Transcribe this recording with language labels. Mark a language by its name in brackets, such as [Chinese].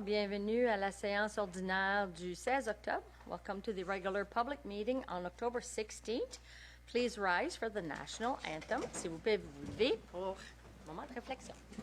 [French] Bienvenue à la séance ordinaire du 16 octobre. [English] Welcome to the regular public meeting on October 16th. Please rise for the national anthem. [French] S'il vous plaît, vous levez pour un moment de réflexion.